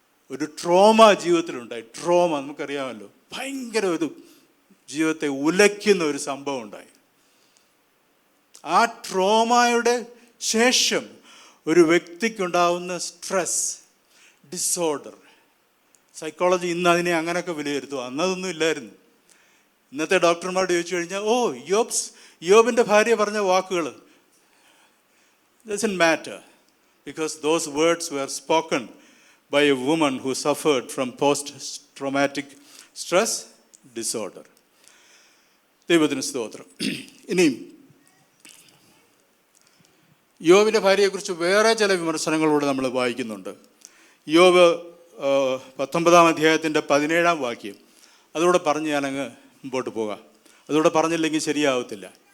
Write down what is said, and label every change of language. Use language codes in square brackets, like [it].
[ml] ഒരു trauma ജീവിതത്തിലുണ്ടായി. Trauma നമുക്കറിയാമല്ലോ, ഭയങ്കര ഒരു ജീവിതത്തെ ഉലയ്ക്കുന്ന ഒരു സംഭവം ഉണ്ടായി. ആ ട്രോമയുടെ ശേഷം ഒരു വ്യക്തിക്കുണ്ടാവുന്ന സ്ട്രെസ് ഡിസോർഡർ, സൈക്കോളജി ഇന്ന് അതിനെ അങ്ങനെയൊക്കെ വിലയിരുത്തും. അന്നതൊന്നും ഇല്ലായിരുന്നു. ഇന്നത്തെ ഡോക്ടർമാരോട് ചോദിച്ചു കഴിഞ്ഞാൽ, യോബിൻ്റെ ഭാര്യ പറഞ്ഞ വാക്കുകൾ [en] doesn't matter because those words were spoken by a woman who suffered from post-traumatic stress disorder. [ml] ദൈവത്തിന് സ്തോത്രം. ഇനിയും യോബിൻ്റെ ഭാര്യയെക്കുറിച്ച് വേറെ ചില വിമർശനങ്ങളൂടെ നമ്മൾ വായിക്കുന്നുണ്ട്. യോബ് 19-ാം അധ്യായത്തിൻ്റെ 17-ാം വാക്യം, അതുകൂടെ പറഞ്ഞ് ഞാനങ്ങ് മുമ്പോട്ട് പോകാം. അതുകൂടെ പറഞ്ഞില്ലെങ്കിൽ ശരിയാവത്തില്ല.